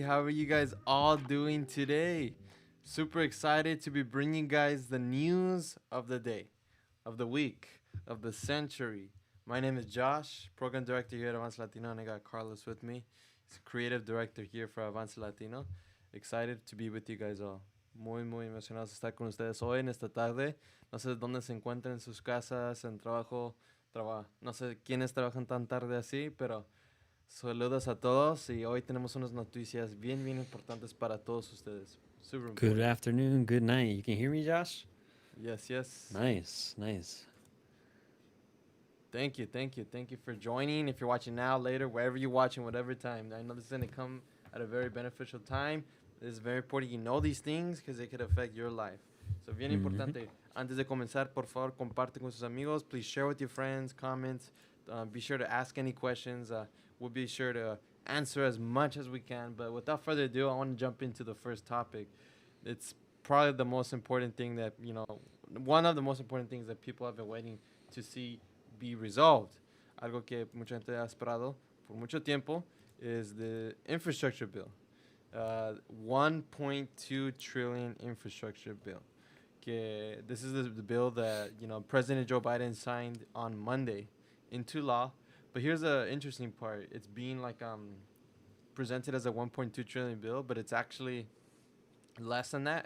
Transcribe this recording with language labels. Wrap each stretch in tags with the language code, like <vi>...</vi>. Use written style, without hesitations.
<en>How are you guys all doing today? Super excited to be bringing you guys the news of the day, of the week, of the century. My name is Josh, program director here at Avance Latino, and I got Carlos with me. He's creative director here for Avance Latino. Excited to be with you guys all.</en> <es>Muy emocionados de estar con ustedes hoy en esta tarde. No sé dónde se encuentran en sus casas, en trabajo, no sé quiénes trabajan tan tarde así, pero saludos a todos y hoy tenemos unas noticias bien importantes para todos ustedes.</es> <en>Super Good important. afternoon, good night. You can hear me, Josh? Yes. Nice. Thank you for joining. If you're watching now, later, wherever you're watching, whatever time. I know this is going to come at a very beneficial time. It's very important you know these things because they could affect your life.</en> <es>So, bien importante. Antes de comenzar, por favor, comparte con sus amigos.</es> <en>Please share with your friends, comment. Be sure to ask any questions. We'll be sure to answer as much as we can. But without further ado, I want to jump into the first topic. It's probably the most important thing that, one of the most important things that people have been waiting to see be resolved.</en> <es>Algo que mucha gente ha esperado por mucho tiempo</es> <en>is the infrastructure bill. 1.2 trillion infrastructure bill.</en> <es>Que</es> <en>this is the bill that President Joe Biden signed on Monday into law. But here's the interesting part: it's being presented as a 1.2 trillion bill, but it's actually less than that.</en>